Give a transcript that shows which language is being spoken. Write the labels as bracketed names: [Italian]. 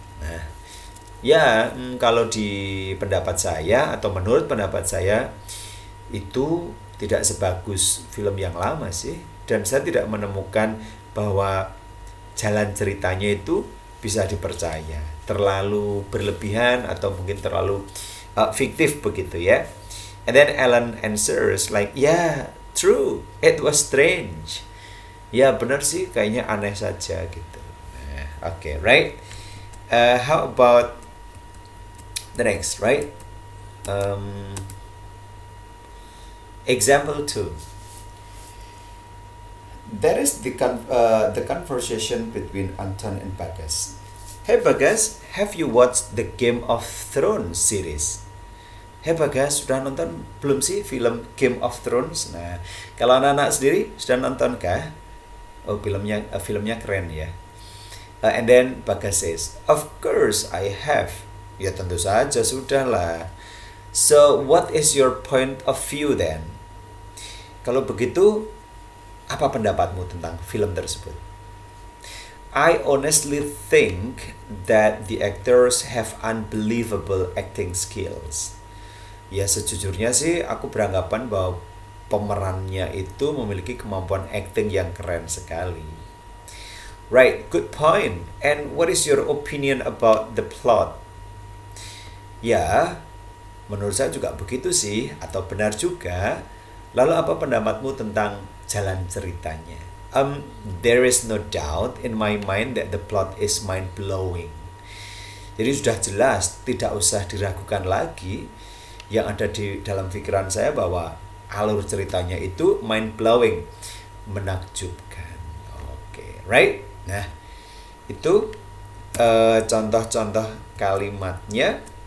[Indonesian] Nah, ya, kalau di pendapat saya atau menurut pendapat saya itu tidak sebagus film yang lama sih, dan saya tidak menemukan bahwa jalan ceritanya itu bisa dipercaya, terlalu berlebihan atau mungkin terlalu fiktif begitu ya. [English] And then Alan answers like, yeah, true, it was strange. [Indonesian] Ya benar sih, kayaknya aneh saja gitu. [English] Okay, right? How about the next, right? Example 2. That is the conversation between Anton and Bagas. Hey Bagas, have you watched the Game of Thrones series? [Indonesian] Hey Bagas, sudah nonton belum sih film Game of Thrones? Nah, kalau anak-anak sendiri sudah nonton kah? Oh, filmnya keren ya. [English] And then Bagas says, of course I have. [Indonesian] Ya tentu saja sudah lah. [English] So what is your point of view then? [Indonesian] Kalau begitu, apa pendapatmu tentang film tersebut? [English] I honestly think that the actors have unbelievable acting skills. [Indonesian] Ya sejujurnya sih aku beranggapan bahwa pemerannya itu memiliki kemampuan acting yang keren sekali. [English] Right, good point. And what is your opinion about the plot? [Indonesian] Ya, menurut saya juga begitu sih, atau benar juga. Lalu apa pendapatmu tentang jalan ceritanya? [English] There is no doubt in my mind that the plot is mind-blowing. [Indonesian] Jadi sudah jelas, tidak usah diragukan lagi. Yang ada di dalam pikiran saya bahwa alur ceritanya itu mind-blowing, menakjubkan. Oke, right? Nah, itu contoh-contoh kalimatnya.